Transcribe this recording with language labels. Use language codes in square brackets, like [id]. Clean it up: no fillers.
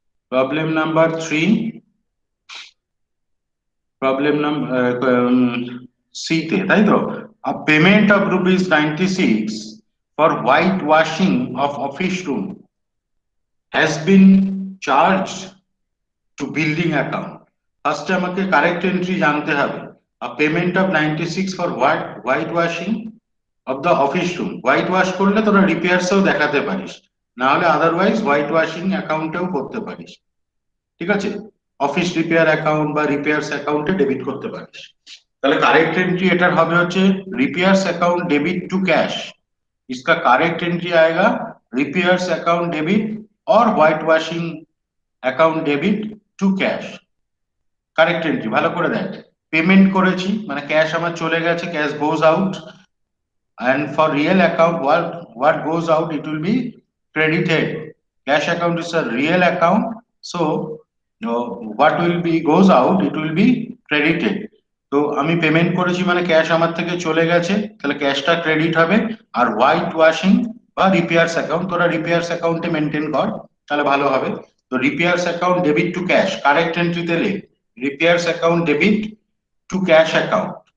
[bn] Problem number 3, problem number C তে, তাই তো? [en] A payment of rupees 96 for white washing of office room has been charged to building account. [bn] First আমাকে correct entry জানতে হবে। [en] A payment of 96 for white washing of the office room. [bn] White wash করলে তোরা রিপেয়ারসও দেখাতে পারিস, না হলে otherwise white washing অ্যাকাউন্টেও করতে পারিস। ঠিক আছে, অফিস রিপেয়ার অ্যাকাউন্ট বা রিপেয়ার্স অ্যাকাউন্টে ডেবিট করতে পারিস। তাহলে কারেক্ট এন্ট্রি এটার হবে হচ্ছে repairs account debit to cash. [hi] इसका करेक्ट एंट्री आएगा रिपेयर्स अकाउंट डेबिट और white washing account debit to cash. [bn] Correct entry ভালো করে দেখ। পেমেন্ট করেছি মানে ক্যাশ আমার চলে গেছে, cash goes out, [en] and for real account what goes out, it will be credited. Cash account is a real account, so what will be goes out, it will be credited. [bn] তো আমি payment করেছি মানে cash আমার থেকে চলে গেছে, তাহলে ক্যাশটা credit হবে। আর হোয়াইট ওয়াশিং বা রিপেয়ার্স অ্যাকাউন্ট, তোরা রিপেয়ার্স অ্যাকাউন্টে মেনটেন কর তাহলে ভালো হবে। তো repairs account debit two cash, correct এন্ট্রিতে লিখ repairs account debit two cash account.